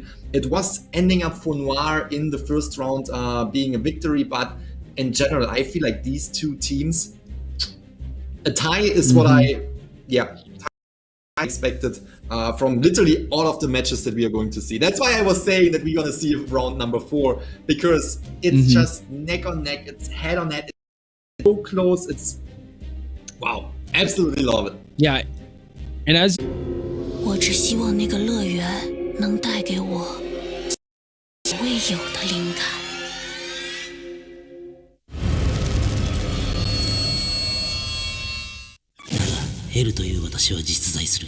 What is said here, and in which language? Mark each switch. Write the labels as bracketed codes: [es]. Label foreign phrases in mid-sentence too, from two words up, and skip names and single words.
[en] It was ending up for Noir in the first round being a victory, but in general, I feel like these two teams, a tie is what I expected from literally all of the matches that we are going to see. That's why I was saying that we're going to see round number 4, because it's just neck on neck, it's head on head. So close, it's wow, absolutely love it. Yeah, and as [zh] 我只希望那个乐园能带给我未有的灵感。 [ja] ヘルという私は実在する。